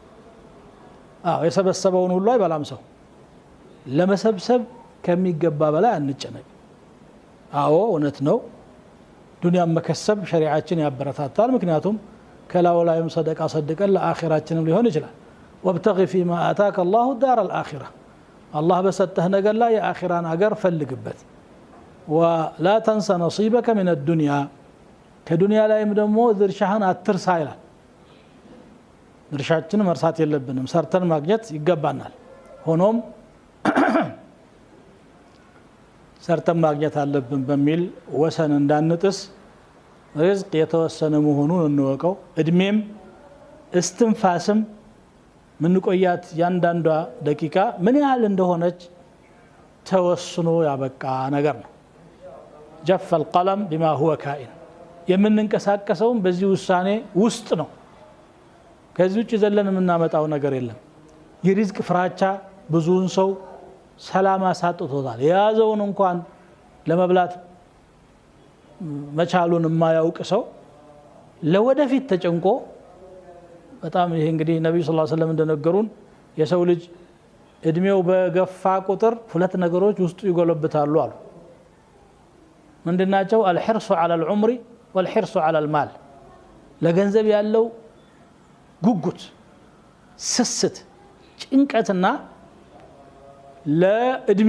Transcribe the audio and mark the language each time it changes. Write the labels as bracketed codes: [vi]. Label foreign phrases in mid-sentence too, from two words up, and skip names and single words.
[am] የሰበሰበውን ሁሉ አይበላም ሰው። ለመሰብሰብ ከሚገባ በላይ አንጨነቅ። እውነት ነው። ዱንያን መከሰብ ሸሪዓችን ያበረታታል። ምክንያቱም ከላው ላይም ሰደቃ ሰደቀን ለአኺራችንም ሊሆን ይችላል። [ar] وابتغي فيما آتاك الله الدار الآخرة [am] الله በሰጠህ ነገር ላይ የአኺራን አገር ፈልግበት። [ar] ولا تنسى نصيبك من الدنيا [am] ከዱንያ ላይም ደግሞ ድርሻህን አትርሳ ይላል። ድርሻችንን መርሳት የለብንም። ሰርተን ማግኘት ይገባናል። ሆኖም ሰርተን ማግኘት አለብን በሚል ወሰን እንዳንጥስ ሪዝቅ የተወሰነ መሆኑን እንወቀው። እድሜም እስትንፋስም ምን ቆያት ያንዳንዷ ደቂቃ ምን ያህል እንደሆነች ተወስኖ ያበቃ ነገር ነው። [ar] جف القلم بما هو كائن [am] የምንንቀሳቀሰውም በዚህ ውሳኔ ውስጥ ነው። ከዚህ ውጭ ዘለን የምናመጣው ነገር የለም። የሪዝቅ ፍራቻ ብዙውን ሰው ሰላም አሳጥቶታል። የያዘውን እንኳን ለመብላት መቻሉን የማያውቅ ሰው ለወደፊት ተጨንቆ በጣም ይሄ እንግዲህ ነብዩ [ar] صلى الله عليه وسلم [am] እንደነገሩን የሰው ልጅ እድሜው በገፋ ቁጥር ሁለት ነገሮች ውስጡ ይጎለብታሉ አሉ። ምንድናቸው? [ar] الحرص على العمر والحرص على المال [am] ለገንዘብ ያለው ጉጉት ስስት ጭንቀትና ለእድሜ